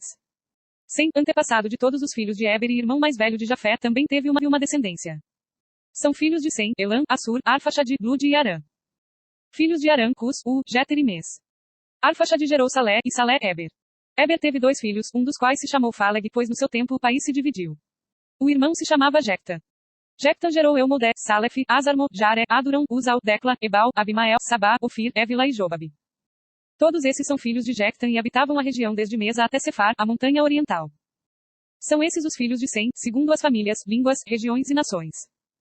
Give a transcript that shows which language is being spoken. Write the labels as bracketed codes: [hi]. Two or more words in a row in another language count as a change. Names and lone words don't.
[pt] Sem, antepassado de todos os filhos de Éber e irmão mais velho de Jafé, também teve uma descendência. São filhos de Sem, Elam, Assur, Arfaxade, Lud e Arã. Filhos de Arã: Cus, Jeter e Mes. Arfaxade gerou Salé, e Salé, Éber. Éber teve 2 filhos, um dos quais se chamou Faleg, pois no seu tempo o país se dividiu. O irmão se chamava Jecta. Jecta gerou Eumodé, Salef, Azarmo, Jare, Aduram, Uzal, Decla, Ebal, Abimael, Sabá, Ofir, Évila e Jobabe. Todos esses são filhos de Jecta e habitavam a região desde Mesa até Sefar, a montanha oriental. São esses os filhos de Sem, segundo as famílias, línguas, regiões e nações.